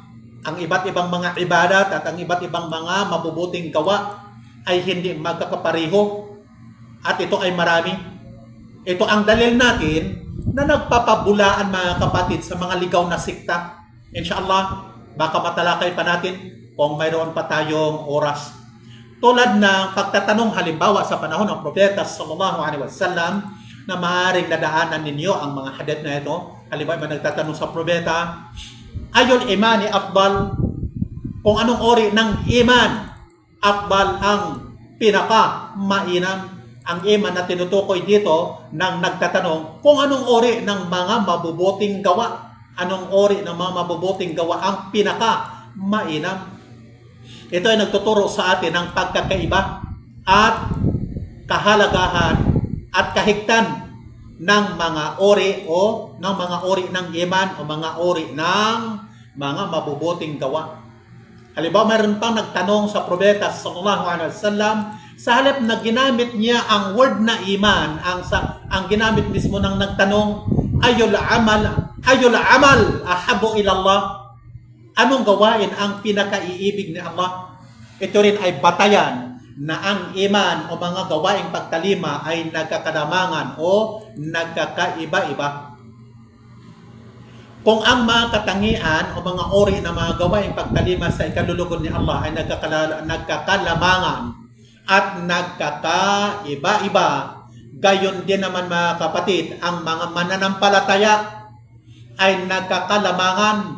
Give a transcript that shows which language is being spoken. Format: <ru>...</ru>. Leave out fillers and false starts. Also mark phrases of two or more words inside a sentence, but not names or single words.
<tl>Ang iba't ibang mga ibadat at ang iba't ibang mga mabubuting gawa ay hindi magkakapariho, at ito ay marami. Ito ang dalil natin na nagpapabulaan, mga kapatid, sa mga ligaw na sikta.</tl> <ar>إن شاء الله,</ar> <tl>baka matalakay pa natin kung mayroon pa tayong oras. Tulad ng pagtatanong halimbawa sa panahon ng propeta</tl> <ar>صلى الله عليه وسلم</ar> <tl>na maaaring nadaanan ninyo ang mga hadith na ito. Halimbawa, may nagtatanong sa propeta,</tl> <ar>أي الإيمان أفضل,</ar> <tl>kung anong ori ng</tl> <ar>إيمان أفضل</ar> <tl>ang pinaka mainam. Ang iman na tinutukoy dito ng nagtatanong kung anong ori ng mga mabubuting gawa, anong ori ng mga mabubuting gawa ang pinaka mainam. Ito ay nagtuturo sa atin ng pagkakaiba at kahalagahan at kahigtan ng mga ori o ng mga ori ng iman o mga ori ng mga mabubuting gawa. Halimbawa, mayroon pang nagtanong sa propeta</tl> <ar>صلى الله عليه وسلم,</ar> <tl>sa halip na ginamit niya ang word na iman, ang ginamit mismo ng nagtanong,</tl> <ar>أي العمل أحب إلى الله,</ar> <tl>anong gawain ang pinakaiibig ni Allah? Ito rin ay batayan na ang iman o mga gawaing pagtalima ay nagkakalamangan o nagkakaiba-iba. Kung ang mga katangian o mga ori ng mga gawaing pagtalima sa ikalulugod ni Allah ay nagkakalamangan at nagkakaiba-iba, gayon din naman, mga kapatid, ang mga mananampalataya ay nagkakalamangan.</tl>